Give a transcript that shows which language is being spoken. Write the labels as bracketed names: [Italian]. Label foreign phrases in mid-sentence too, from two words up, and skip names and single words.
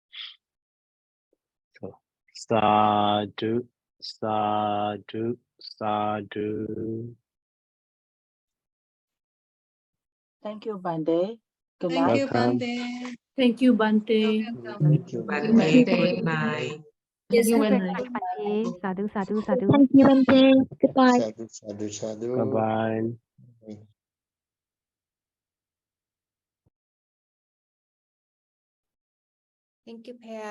[Pali] So sadhu, sadhu, sadhu. [English] Thank you, Bande. Good Thank night. you, Welcome. Bante. Thank you, Bante. Thank you. Bande, good night. Thank you very much, Bante. [Pali] Sadhu, sadhu, sadhu. [English] Thank you, Bante. Goodbye. Sadhu. Bye-bye. Thank you, Pea.